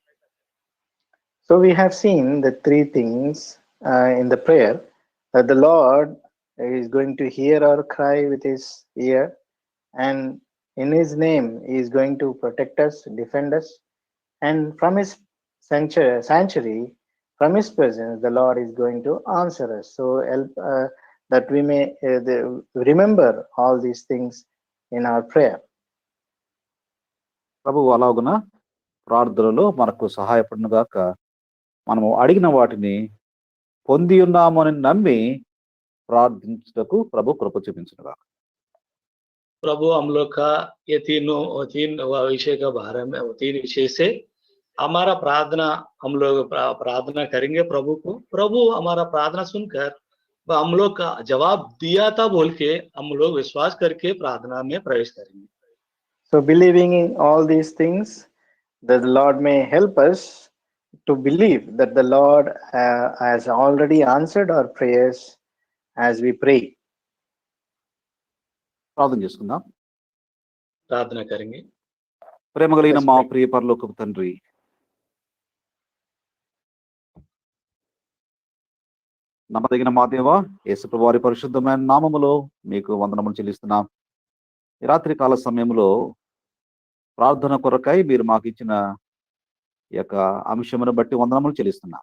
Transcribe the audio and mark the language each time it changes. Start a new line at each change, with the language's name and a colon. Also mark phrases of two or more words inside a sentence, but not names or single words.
English: So we have seen the 3 things in the prayer, that the Lord is going to hear our cry with his ear, and in his name he is going to protect us, defend us, and from his sanctuary, from his presence, the Lord is going to answer us. So help that we may remember all these things in our prayer.
Telugu: ప్రభువు అలాగున ప్రార్థనలో మనకు సహాయపడును గాక. మనము అడిగిన వాటిని పొంది ఉన్నామని నమ్మి ప్రార్థించుటకు ప్రభు కృప చూపించును గాక.
Hindi: प्रभु हम लोग का ये तीन विषय का बारे में, 3 विषय से हमारा प्रार्थना हम लोग प्रार्थना करेंगे प्रभु को, प्रभु हमारा प्रार्थना सुनकर हम लोग का जवाब दिया था बोल के हम लोग विश्वास करके प्रार्थना में प्रवेश करेंगे।
English: So believing in all these things, that the Lord may help us to believe that the Lord has already answered our prayers as we pray.
Telugu: ప్రార్థన చేసుకుందాం.
Hindi: प्रार्थना करेंगे।
Telugu: ప్రేమ కలిగిన
English: Let's
Telugu: మా
English: pray.
Telugu: ప్రియ పరలోకపు తండ్రి, నమ్మదగిన మా దేవ, యేసుప్రభు వారి పరిశుద్ధమైన నామములో మీకు వందనములు చెల్లిస్తున్నాం. ఈ రాత్రి కాల సమయంలో ప్రార్థన కొరకై మీరు మాకు ఇచ్చిన ఈ యొక్క అంశమును బట్టి వందనములు చెల్లిస్తున్నాం.